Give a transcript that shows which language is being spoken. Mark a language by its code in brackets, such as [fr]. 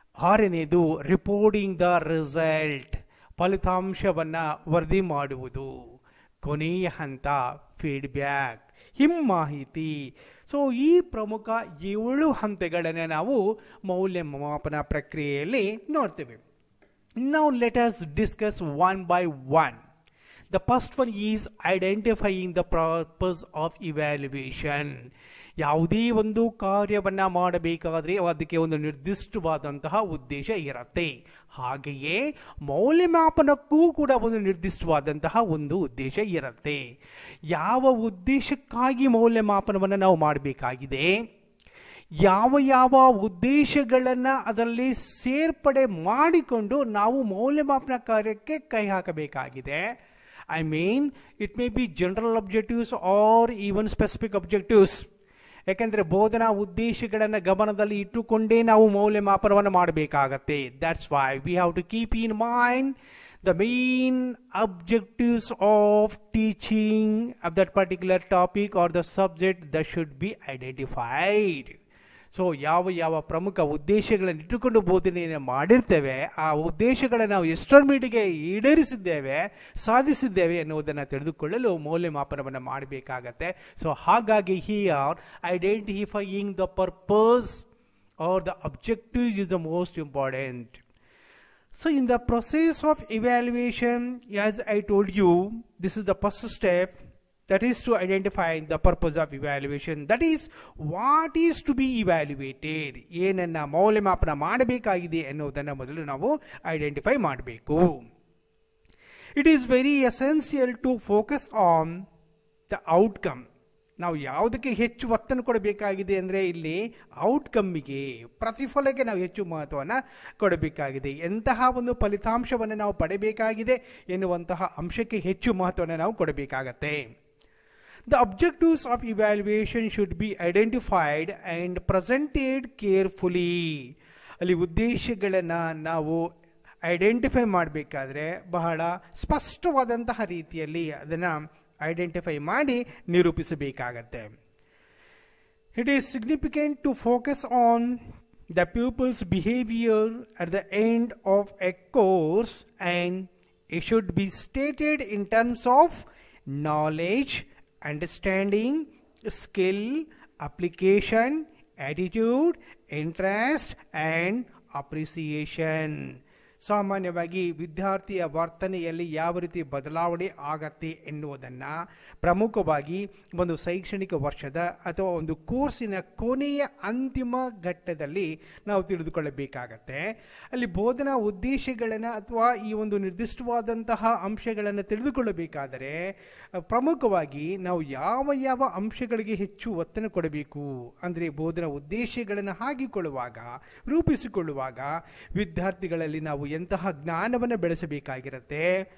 [kn] ಆರನೆಯದು [en] Reporting the result. [kn] ಫಲಿತಾಂಶವನ್ನು ವರದಿ ಮಾಡುವುದು. ಕೊನೆಯ ಹಂತ ಫೀಡ್ಬ್ಯಾಕ್, ಹಿಮ್ಮಾಹಿತಿ. ಸೊ ಈ ಪ್ರಮುಖ 7 ಹಂತಗಳನ್ನು ನಾವು ಮೌಲ್ಯಮಾಪನ ಪ್ರಕ್ರಿಯೆಯಲ್ಲಿ ನೋಡ್ತೇವೆ. [en] Now let us discuss one by one. The first one is identifying the purpose of evaluation. [kn] ಯಾವುದೇ ಒಂದು ಕಾರ್ಯವನ್ನು ಮಾಡಬೇಕಾದ್ರೆ ಅದಕ್ಕೆ ಒಂದು ನಿರ್ದಿಷ್ಟವಾದಂತಹ ಉದ್ದೇಶ ಇರುತ್ತೆ. ಹಾಗೆಯೇ ಮೌಲ್ಯಮಾಪನಕ್ಕೂ ಕೂಡ ಒಂದು ನಿರ್ದಿಷ್ಟವಾದಂತಹ ಒಂದು ಉದ್ದೇಶ ಇರುತ್ತೆ. ಯಾವ ಉದ್ದೇಶಕ್ಕಾಗಿ ಮೌಲ್ಯಮಾಪನವನ್ನು ನಾವು ಮಾಡಬೇಕಾಗಿದೆ, ಯಾವ ಯಾವ ಉದ್ದೇಶಗಳನ್ನು ಅದರಲ್ಲಿ ಸೇರ್ಪಡೆ ಮಾಡಿಕೊಂಡು ನಾವು ಮೌಲ್ಯಮಾಪನ ಕಾರ್ಯಕ್ಕೆ ಕೈ ಹಾಕಬೇಕಾಗಿದೆ. [en] I mean, it may be general objectives or even specific objectives. [kn] ಯಾಕೆಂದರೆ ಬೋಧನಾ ಉದ್ದೇಶಗಳನ್ನು ಗಮನದಲ್ಲಿ ಇಟ್ಟುಕೊಂಡೇ ನಾವು ಮೌಲ್ಯಮಾಪನವನ್ನು ಮಾಡಬೇಕಾಗತ್ತೆ. [en] That's why we have to keep in mind the main objectives of teaching of that particular topic or the subject that should be identified. [kn] So ಯಾವ ಪ್ರಮುಖ ಉದ್ದೇಶಗಳನ್ನು ಇಟ್ಟುಕೊಂಡು ಬೋಧನೆಯನ್ನು ಮಾಡಿರ್ತೇವೆ, ಆ ಉದ್ದೇಶಗಳನ್ನು ನಾವು ಎಷ್ಟರ ಮಟ್ಟಿಗೆ ಈಡೇರಿಸಿದ್ದೇವೆ, ಸಾಧಿಸಿದ್ದೇವೆ ಎನ್ನುವುದನ್ನು ತಿಳಿದುಕೊಳ್ಳಲು ಮೌಲ್ಯಮಾಪನವನ್ನು ಮಾಡಬೇಕಾಗತ್ತೆ. [en] so [kn] ಹಾಗಾಗಿ [en] Here identifying the purpose or the objective is the most important. So in the process of evaluation, as I told you, this is the first step. That is to identify the purpose of evaluation. That is, what is to be evaluated. [kn] ಏನನ್ನ ಮೌಲ್ಯಮಾಪನ ಮಾಡಬೇಕಾಗಿದೆ ಎನ್ನುವುದನ್ನು ಮೊದಲು ನಾವು identify ಮಾಡಬೇಕು. [en] It is very essential to focus on the outcome [kn] ನಾವು ಯಾವುದಕ್ಕೆ ಹೆಚ್ಚು ಒತ್ತನ್ನು ಕೊಡಬೇಕಾಗಿದೆ ಅಂದರೆ ಇಲ್ಲಿ ಔಟ್ಕಮ್ಮಿಗೆ, ಪ್ರತಿಫಲಕ್ಕೆ ನಾವು ಹೆಚ್ಚು ಮಹತ್ವವನ್ನು ಕೊಡಬೇಕಾಗಿದೆ. ಎಂತಹ ಒಂದು ಫಲಿತಾಂಶವನ್ನು ನಾವು ಪಡೆಯಬೇಕಾಗಿದೆ ಎನ್ನುವಂತಹ ಅಂಶಕ್ಕೆ ಹೆಚ್ಚು ಮಹತ್ವವನ್ನು ನಾವು ಕೊಡಬೇಕಾಗತ್ತೆ. [en] The objectives of evaluation should be identified and presented carefully. [kn] ಅಲ್ಲಿ ಉದ್ದೇಶಗಳನ್ನು ನಾವು ಐಡೆಂಟಿಫೈ ಮಾಡಬೇಕಾದ್ರೆ ಬಹಳ ಸ್ಪಷ್ಟವಾದಂತಹ ರೀತಿಯಲ್ಲಿ ಅದನ್ನು ಐಡೆಂಟಿಫೈ ಮಾಡಿ ನಿರೂಪಿಸಬೇಕಾಗತ್ತೆ. [en] It is significant to focus on the pupil's behavior at the end of a course, and it should be stated in terms of knowledge, understanding, skill, application, attitude, interest and appreciation. [kn] ಸಾಮಾನ್ಯವಾಗಿ ವಿದ್ಯಾರ್ಥಿಯ ವರ್ತನೆಯಲ್ಲಿ ಯಾವ ರೀತಿ ಬದಲಾವಣೆ ಆಗತ್ತೆ ಎನ್ನುವುದನ್ನು ಪ್ರಮುಖವಾಗಿ ಒಂದು ಶೈಕ್ಷಣಿಕ ವರ್ಷದ ಅಥವಾ ಒಂದು ಕೋರ್ಸಿನ ಕೊನೆಯ ಅಂತಿಮ ಘಟ್ಟದಲ್ಲಿ ನಾವು ತಿಳಿದುಕೊಳ್ಳಬೇಕಾಗತ್ತೆ. ಅಲ್ಲಿ ಬೋಧನಾ ಉದ್ದೇಶಗಳನ್ನು ಅಥವಾ ಈ ಒಂದು ನಿರ್ದಿಷ್ಟವಾದಂತಹ ಅಂಶಗಳನ್ನು ತಿಳಿದುಕೊಳ್ಳಬೇಕಾದರೆ ಪ್ರಮುಖವಾಗಿ ನಾವು ಯಾವ ಯಾವ ಅಂಶಗಳಿಗೆ ಹೆಚ್ಚು ಒತ್ತನ್ನು ಕೊಡಬೇಕು ಅಂದರೆ ಬೋಧನಾ ಉದ್ದೇಶಗಳನ್ನು ಹಾಕಿಕೊಳ್ಳುವಾಗ, ರೂಪಿಸಿಕೊಳ್ಳುವಾಗ ವಿದ್ಯಾರ್ಥಿಗಳಲ್ಲಿ ನಾವು ಎಂತಹ ಜ್ಞಾನವನ್ನು ಬೆಳೆಸಬೇಕಾಗಿರುತ್ತೆ.